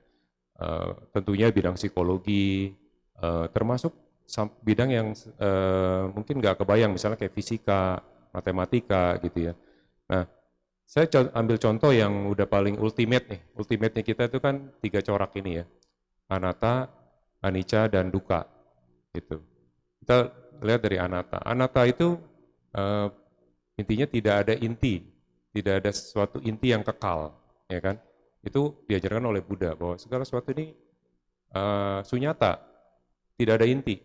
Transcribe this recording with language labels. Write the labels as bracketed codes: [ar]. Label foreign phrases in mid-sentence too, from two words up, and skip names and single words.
[id] Tentunya bidang psikologi termasuk bidang yang mungkin nggak kebayang, misalnya kayak fisika, matematika gitu ya. Nah, saya ambil contoh yang udah paling ultimate nih. Ultimate-nya kita itu kan 3 corak ini ya. [pi] Anatta, anicca, [id] dan dukkha. Gitu. Kita lihat dari anatta. Anatta itu intinya tidak ada inti, tidak ada sesuatu inti yang kekal, ya kan? Itu diajarkan oleh Buddha bahwa segala sesuatu ini sunyata, tidak ada inti.